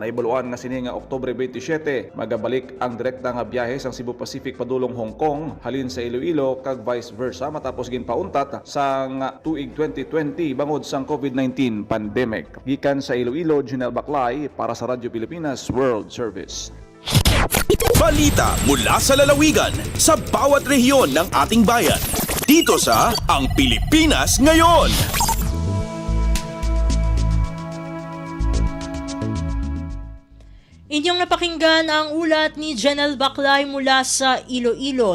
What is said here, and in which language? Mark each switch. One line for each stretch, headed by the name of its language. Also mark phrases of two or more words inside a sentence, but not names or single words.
Hiligaynon: Naibaluan nga sini nga Oktubre 27 magabalik ang direkta nga biyahe sang Cebu Pacific padulong Hong Kong halin sa Iloilo kag
English: vice versa
Hiligaynon: matapos ginpauntat sang tuig 2020 bangod sang
English: COVID-19 pandemic.
Hiligaynon: Gikan sa Iloilo, Janelle Baclay para sa Radyo Pilipinas World Service.
Filipino: Balita mula sa lalawigan sa bawat rehiyon ng ating bayan. Dito sa Ang Pilipinas Ngayon. Inyong napakinggan ang ulat ni Janelle Baclay mula sa Iloilo.